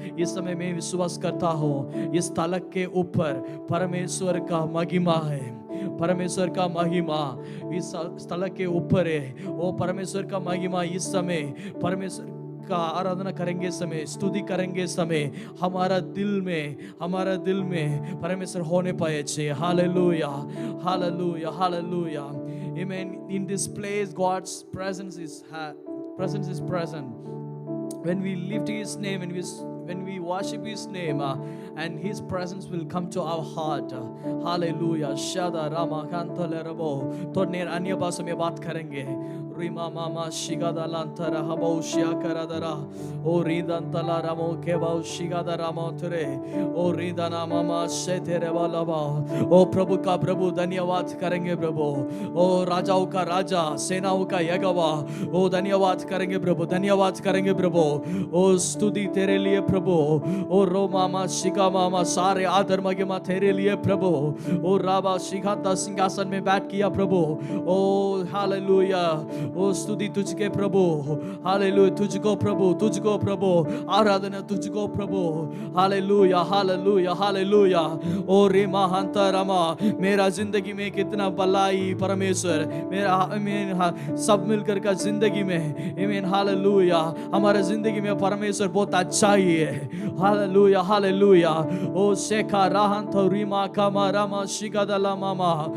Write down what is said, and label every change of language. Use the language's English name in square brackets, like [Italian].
[Hindi] इस समय मैं विश्वास करता हूँ इस तलक के ऊपर परमेश्वर का महिमा है, परमेश्वर का महिमा इस तलक के ऊपर है। वो परमेश्वर का महिमा इस समय परमेश्वर का आराधना करेंगे समय, स्तुति करेंगे समय हमारा दिल में परमेश्वर होने पाए छे। Hallelujah, hallelujah, hallelujah. Amen. [English] In this place God's presence is present. When we lift his name, when we worship his name, and his presence will come to our heart. Hallelujah. Shada Rama Kantale Rabo। [Hindi] तो नेर अन्य भाषा में बात करेंगे। रिमा मामा शिगादा लांतरा हबो शिया करादरा ओ रिदंतला रामो केबो शिगादा रामो तुरे ओ रिदना मामा शेतेरे वालाबा। ओ प्रभु का प्रभु धन्यवाद करेंगे प्रभु। ओ राजाओं का राजा, सेनाओं का यहोवा, ओ धन्यवाद करेंगे प्रभु, धन्यवाद करेंगे प्रभु। ओ स्तुति तेरे लिए प्रभु। ओ रो मामा शिका मामा सारे आदर महिमा तेरे लिए प्रभु। ओ राबा शिखाता सिंहासन में बैठ किया प्रभु। ओ हालेलुया। ओ स्तुति तुझके प्रभु। हालेलुया। तुझको प्रभु, तुझको प्रभु, आराधना तुझको प्रभु। Hallelujah, hallelujah, hallelujah. ओ रे महांता रमा। मेरा जिंदगी में कितना भलाई परमेश्वर, मेरा सब मिलकर का जिंदगी में आमीन। हालेलुया। हमारे जिंदगी में परमेश्वर बहुत अच्छा ही है। Hallelujah, hallelujah. ओ शेखा राहन तो रीमा कामा रामा शिकादला मामा।